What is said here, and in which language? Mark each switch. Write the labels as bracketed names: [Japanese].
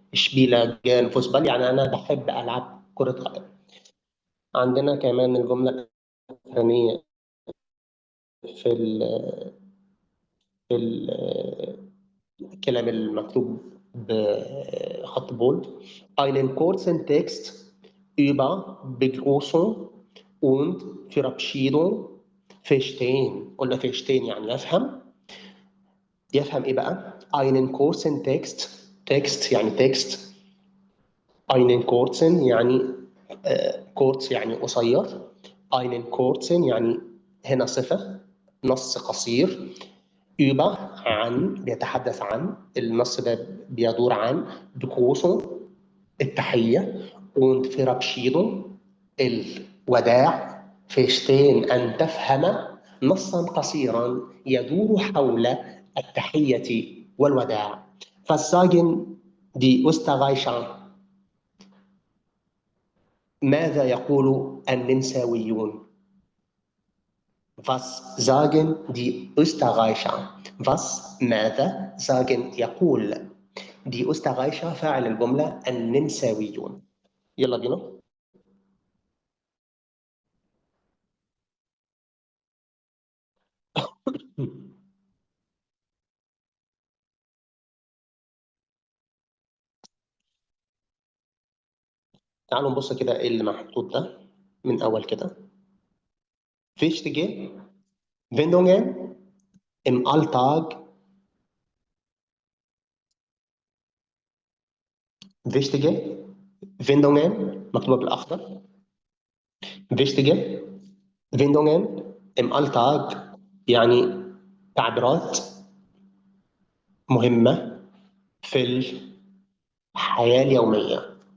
[Arabic] شبيلة جان فوسبال يعني أنا بحب ألعب كرة قدم. عندنا كمان الجملة الثانية في الكلام المكتوب بخط بولد. [German] einen kurzen Text über Begrüßung und Verabschiedung verstehen. [Arabic] قلنا verstehen يعني يفهم ايه بقى؟ [German] einen kurzen Text [Arabic] يعني تكست. einen kurzen يعني kurz يعني قصير. einen kurzen يعني هنا صفة، نص قصير. über عن بيتحدث عن، النص ده بيدور عن Begrüßung التحية، und Verabschiedung الوداع. verstehen أن تفهم نصا قصيرا يدور حول التحية والوداع. [German] Was sagen die Österreicher؟ [Arabic] ماذا يقول النمساويون؟ [German] Was sagen die Österreicher؟ Was ماذا sagen يقول die Österreicher فاعل الجملة النمساويون. [Arabic] يلا بينا. تعالوا نبص كده ايه اللي محطوط ده من اول كده. [German] Wichtige Wendungen im Alltag. Wichtige Wendungen [Arabic] مكتوبة بالأخضر. [German] Wichtige Wendungen im Alltag [Arabic] يعني تعبيرات مهمة في الحياة اليومية.